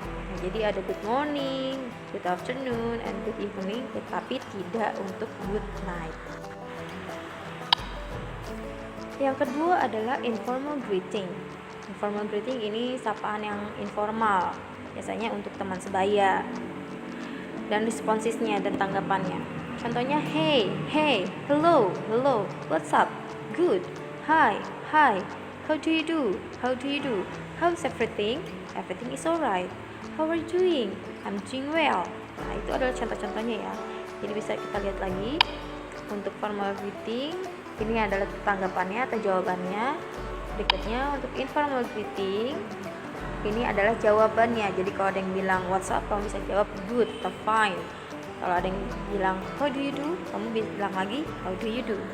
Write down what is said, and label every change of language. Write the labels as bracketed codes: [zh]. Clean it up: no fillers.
[id] Nah, jadi ada [en] good morning, good afternoon, and good evening, [id] tetapi tidak untuk [en] good night. [id] Yang kedua adalah informal greeting. Informal greeting ini sapaan yang informal, biasanya untuk teman sebaya. Dan responsesnya dan tanggapannya. Contohnya [en] hey, hello, what's up, good, hi, how do you do, how's everything is alright, how are you doing, I'm doing well. [id] Nah, itu adalah contoh-contohnya ya. Jadi bisa kita lihat lagi. Untuk formal greeting, ini adalah tanggapannya atau jawabannya. Berikutnya untuk informal greeting, ini adalah jawabannya. Jadi kalau ada yang bilang [en] what's up, [id] kamu bisa jawab good atau fine. Kalau ada yang bilang [en] how do you do, [id] kamu bilang lagi how do you do.